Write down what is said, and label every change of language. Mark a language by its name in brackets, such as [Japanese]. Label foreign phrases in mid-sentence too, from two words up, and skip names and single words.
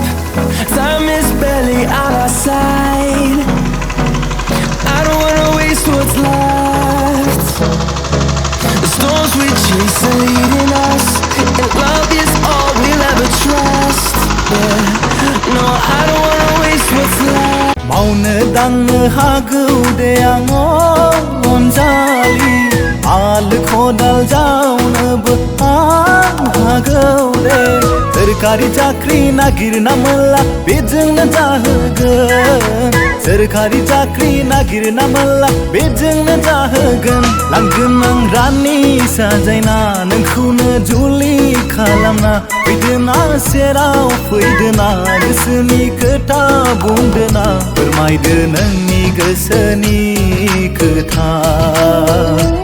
[English] Time is barely on our side. I don't wanna waste what's left. The storms we chase are leading us, and love is all we'll ever trust. Yeah, no, I don't wanna waste what's left. [Bodo] मावनो दांनो हागौ दे आङो अनजालि हाल खदाल जावनोबो आं हागौ दे सोरखारि साख्रि नागिरना मोनला बेजोंनो जाहोगोन सोरखारि साख्रि नागिरना मोनला बेजोंनो जाहोगोन लांगोन आं रानि साजायना नोंखौनो जुलि खालामना फैदोना सेराव फैदोना गोसोनि खोथा बुंदोना फोरमायदो नोंनि गोसोनि खोथा।